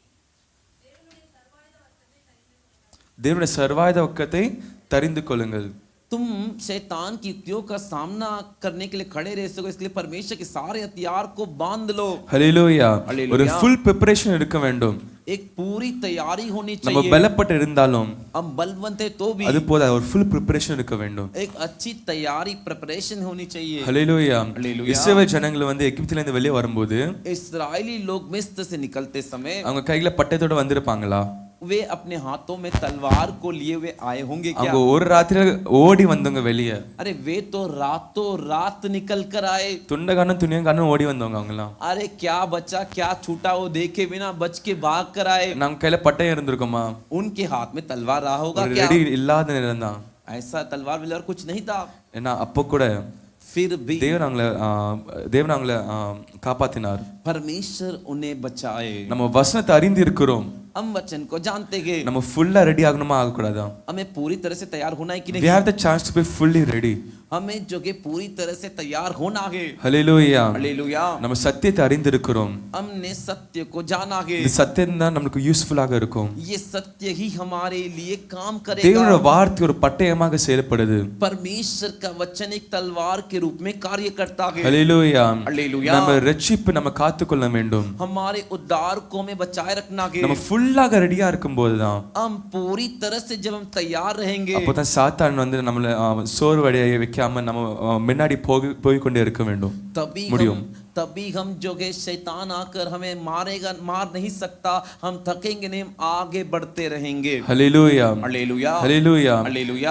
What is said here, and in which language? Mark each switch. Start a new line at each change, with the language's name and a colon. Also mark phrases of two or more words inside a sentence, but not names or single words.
Tamil: தேவனுடைய சர்வாயுத வக்கத்தை தெரிந்து கொள்ளுங்கள்.
Hindi: तुम शैतान की युक्तियों का सामना करने के लिए खड़े रह सको, इसलिए परमेश्वर के सारे हथियार को बांध लो। ஹalleluya Hallelujah.
Tamil: ஒரு
English: full preparation
Tamil: இருக்க வேண்டும்.
Hindi: एक पूरी तैयारी होनी
Tamil: நம்ம
Hindi: चाहिए।
Tamil: பலப்பட்டு இருந்தாலும்
Hindi: हम बलवंत है तो भी
Tamil: அது போல ஒரு
English: full preparation
Tamil: இருக்க வேண்டும்.
Hindi: एक अच्छी तैयारी प्रिपरेशन होनी चाहिए। ஹalleluya Hallelujah.
Tamil: இஸ்ரவேல் ஜனங்கள் வந்து எகிப்தில இருந்து வெளியே வரும்போது
Hindi: इस्राएली लोग मिस्र से निकलते समय
Tamil: அவங்க கையில பட்டயத்தோட வந்திருப்பாங்களா?
Hindi: वे अपने हाथों में तलवार को लिए हुए आए होंगे क्या?
Tamil: அவங்க ஒரு ராத்திரில ஓடி வந்தவங்க வெளியே.
Hindi: अरे वे तो रातों रात निकल कर आए।
Tamil: துண்டகானும் துணியங்கானும் ஓடி வந்தவங்க அவங்கலாம்.
Hindi: अरे क्या बचा क्या छूटा वो देखे बिना बच के भाग कर आए।
Tamil: நம்ம கையில பட்டயம் இருந்திருக்குமா?
Hindi: उनके हाथ में तलवार रहा होगा
Tamil: ஒரு
Hindi: क्या?
Tamil: ரெடி இல்லாத நேரம் தான்.
Hindi: ऐसा तलवार विलवार कुछ नहीं था।
Tamil: ஏன்னா அப்போ கூட
Hindi: फिर भी
Tamil: தேவன் அவங்களை காப்பாத்தினார்.
Hindi: परमेश्वर उन्हें बचाए।
Tamil: நம்ம வசனத்தை அறிந்து இருக்கிறோம்.
Hindi: हम वचन को जानते गए।
Tamil: நம்ம ஃபுல்லா ரெடி ஆகணுமா ஆக கூடாதா?
Hindi: हमें पूरी तरह से तैयार होना है कि
English: We
Hindi: नहीं?
English: have the chance to be fully ready.
Hindi: हमें जो कि पूरी तरह से तैयार होना है। ஹalleluya. हालेलुया।
Tamil: நம்ம சத்தியத்தை அறிந்து இருக்கிறோம்.
Hindi: हमने सत्य को जाना है।
Tamil: இந்த சத்தியம் தான் நமக்கு யூஸ்ஃபுல்லாக இருக்கும்.
Hindi: ये सत्य ही हमारे लिए काम
Tamil: தேவனுடைய
Hindi: करेगा।
Tamil: வார்த்தை ஒரு பட்டயமாக செயல்படுது.
Hindi: परमेश्वर का वचन एक तलवार के रूप में कार्य करता है। ஹalleluya. हालेलुया।
Tamil: நம்ம ரட்சிப்பு நம்ம காத்துக்கொள்ள வேண்டும்.
Hindi: हमारे उद्धार को हमें बचाए रखना है।
Tamil: நம்ம ஃபுல்லாக ரெடியா இருக்கும்போது தான்
Hindi: हम पूरी तरह से जब हम तैयार रहेंगे
Tamil: அப்பதான் சாத்தான் வந்து நம்மள சோர்வடைய வைக்காம நம்ம முன்னாடி போய் கொண்டே இருக்க வேண்டும் முடியும்.
Hindi: तभी हम जो के शैतान आकर हमें मारेगा मार नहीं सकता। हम थकेंगे नहीं, हम आगे बढ़ते रहेंगे। ஹalleluya. हालेलुया। ஹalleluya. हालेलुया।